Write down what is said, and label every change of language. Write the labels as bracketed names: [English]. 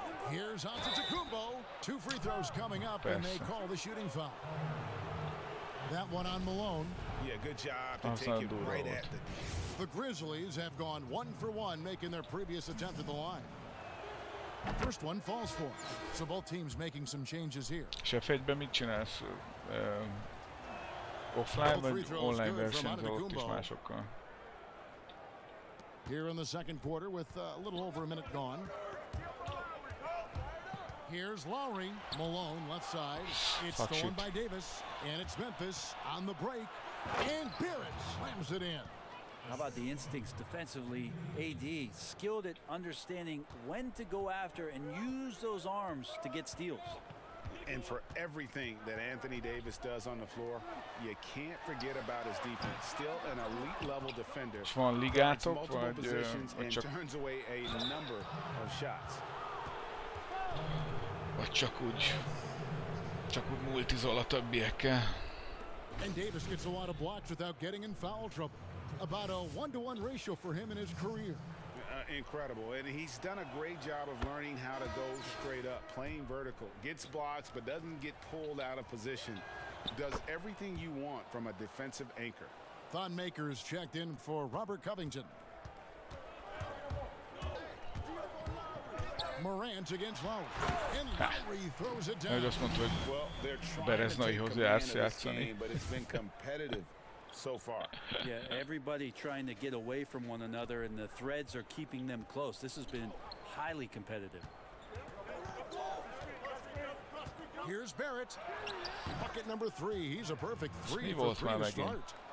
[English] Here's Antetokounmpo. 2 free throws coming up, and they call the shooting foul. That one on Malone. Yeah, good job to take it right at the The Grizzlies have gone 1 for 1, making their previous attempt at the line. First one falls for him. So both teams making some changes here. [Hungarian] És F1-ben mit csinálsz? Offline vagy online versenyzel ott is másokkal? [English] Here in the second quarter with a little over a minute gone. Here's Lowry. Malone left side. It's stolen by Davis. And it's Memphis on the break. And Barrett slams it in. How about the instincts defensively? AD, skilled at understanding when to go after and use those arms to get steals. And for everything that Anthony Davis does on the floor, you can't forget about his defense. Still an elite level defender. [Hungarian] És van ligátok, [English] multiple positions [Hungarian] vagy [English] and [Hungarian] csak... [English] turns away a number of shots. [Hungarian] Vagy csak úgy multizol a többiekkel. [English] And Davis gets a lot of blocks without getting in foul trouble. About a 1-to-1 ratio for him in his career. Incredible, and he's done a great job of learning how to go straight up, playing vertical, gets blocks but doesn't get pulled out of position, does everything you want from a defensive anchor. Thon Maker's checked in for Robert Covington. Morant against Lowry. And Lowry throws it down. [Hungarian] Azt mondta, hogy Bereznaihoz jársz játszani. [English] But it's been competitive so far. Yeah, everybody trying to get away from one another, and the threads are keeping them close. This has been highly competitive. Here's Barrett. Bucket number 3. He's a perfect 3 for 3 to start.